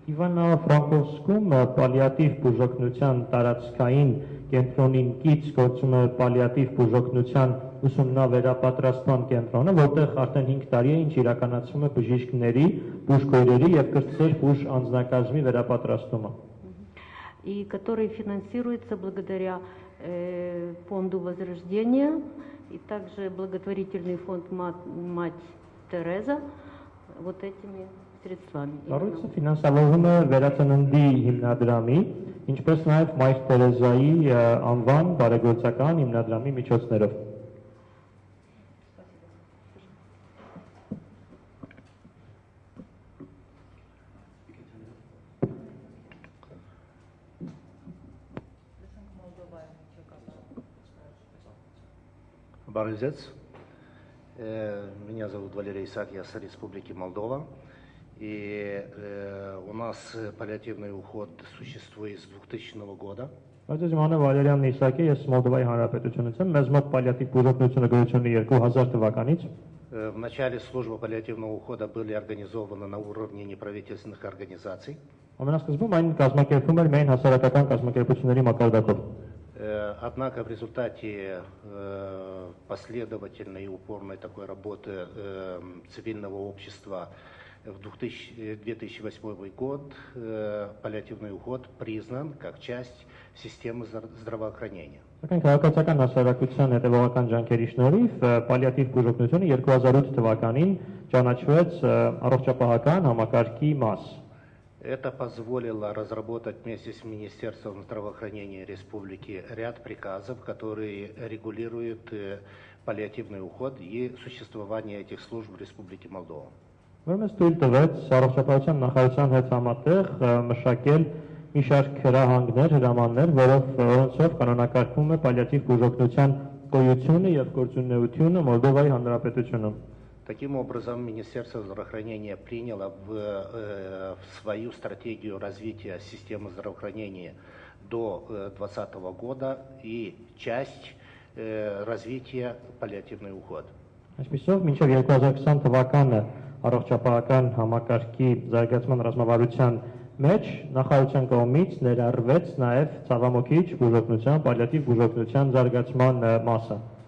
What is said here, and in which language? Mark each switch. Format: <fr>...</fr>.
<hy>Իվանա-Ֆրանկովսկում պալիատիվ բուժօգնության տարածքային կենտրոնին կից գործում է պալիատիվ բուժօգնության ուսումնավերապատրաստման կենտրոնը, որտեղ արդեն 5 տարի է ինչ իրականացվում է բժիշկների, բուժքույրերի եւ կրտսեր բուժ անձնակազմի վերապատրաստումը։</hy> <ru>И который финансируется благодаря фонду Возрождения и также благотворительный фонд Мать Тереза вот этими средствами.</ru> <hy>Կառույցը ֆինանսավորվում է Վերածննդի հիմնադրամի, ինչպես նաև Մայր Տերեզայի անվան բարեգործական հիմնադրամի միջոցներով։ Барызец.</hy> <ru>Меня зовут Валерий Исаак, я с Республики Молдова. И у нас паллиативный уход существует с 2000 года.</ru> <hy>Բայց իմանը Վալերիան Իսակի, ես Մոլդովայի Հանրապետությունից եմ, մեզ մոտ պալիատիվ բուժօգնությունը գոյություն ունի 2000 թվականից։</hy> <ru>В начале службы паллиативного ухода были организованы на уровне неправительственных организаций.</ru> <hy>Ամենասկզբում այն կազմակերպվում էր միայն հասարակական կազմակերպությունների մակարդակով։</hy> <ru>Однако в результате последовательной и упорной такой работы цивильного общества в 2008 год паллиативный уход признан как часть системы здравоохранения.</ru> <hy>Սակայն քաղաքացիական հասարակության հետևողական ջանքերի շնորհիվ պալիատիվ բուժօգնությունը 2008 թվականին ճանաչվեց առողջապահական համակարգի մաս։</hy> <ru>Это позволило разработать вместе с Министерством здравоохранения Республики ряд приказов, которые регулируют паллиативный уход и существование этих служб в Республике Молдова.</ru> <hy>Որպես թույլ տվեց առողջապահության նախարարության հետ համատեղ մշակել մի շարք հրահանգներ, հրամաններ, որոնցով կանոնակարգվում է պալիատիվ բուժօգնության գոյությունը եւ գործունեությունը Մոլդովայի Հանրապետությունում։</hy> <ru>Таким образом, Министерство здравоохранения приняло в свою стратегию развития системы здравоохранения до 2020 года и часть развития паллиативный уход.</ru> <hy>Այսպիսով, մինչև 2020 թվականը առողջապահական համակարգի զարգացման ռազմավարության մեջ նախարարության կողմից ներառվեց նաև ցավամոքիչ բուժօգնության, պալիատիվ բուժօգնության զարգացման մասը։</hy>